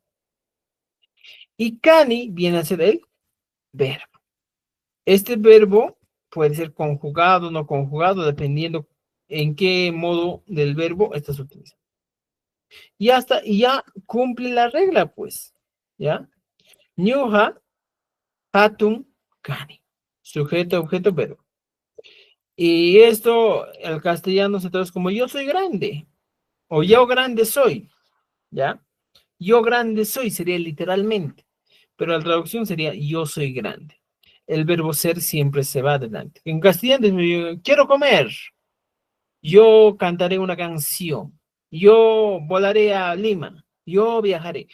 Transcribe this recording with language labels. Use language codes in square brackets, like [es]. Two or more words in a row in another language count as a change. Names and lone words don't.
[es] Y kani viene a ser el verbo. Este verbo puede ser conjugado o no conjugado, dependiendo en qué modo del verbo estás utilizando. Y ya cumple la regla, pues, ¿ya? [qu] Ñuja, hatun, kani. [es] Sujeto, objeto, verbo. Y esto, al castellano se traduce como yo soy grande, o yo grande soy, ¿ya? Yo grande soy sería literalmente, pero la traducción sería yo soy grande. El verbo ser siempre se va adelante. En castellano, quiero comer, yo cantaré una canción, yo volaré a Lima, yo viajaré.